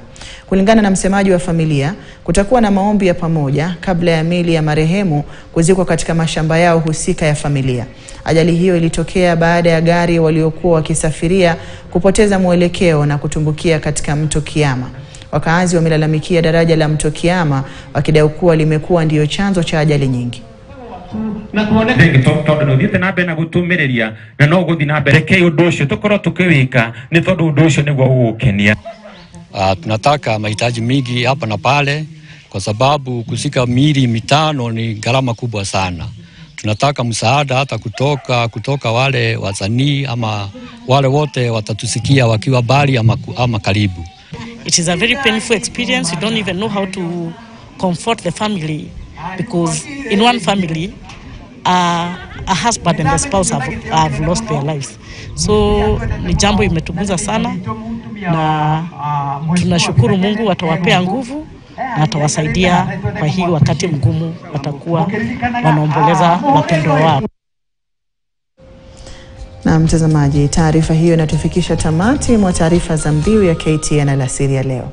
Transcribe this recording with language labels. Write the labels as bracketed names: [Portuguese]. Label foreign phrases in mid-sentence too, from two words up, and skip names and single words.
[Swahili] Kulingana na msemaji wa familia, kutakuwa na maombi ya pamoja kabla ya miili ya marehemu kuzikwa katika mashamba yao husika ya familia. Ajali hiyo ilitokea baada ya gari waliokuwa wakisafiria kupoteza mwelekeo na kutumbukia katika mto Kiama. Wakaazi wamelalamikia daraja la mto Kiama wakidai kuwa limekuwa ndio chanzo cha ajali nyingi. [Kikuyu] Na kuoneka tondu no thiete na mbere na gutumireria na no guthi na mbere ke undu ucio tukorwo tukiwika ni tondu undu ucio niguo ugukenia. [Swahili] Tunataka mahitaji mingi hapa na pale kwa sababu kusika miili 5 ni gharama kubwa sana. Tunataka msaada hata kutoka wale wasanii ama wale wote watatusikia wakiwa mbali ama karibu. [English] It is a very painful experience. You don't even know how to comfort the family because in one family a husband and a spouse have lost their lives. [Swahili] So ni jambo imetuguza sana na tunashukuru Mungu atawapea nguvu na atawasaidia kwa hii wakati mgumu watakuwa wanaomboleza wapendwa wao. Na mtazamaji, taarifa hiyo inatufikisha tamati mwa taarifa za mbiu ya KTN alasiri ya leo.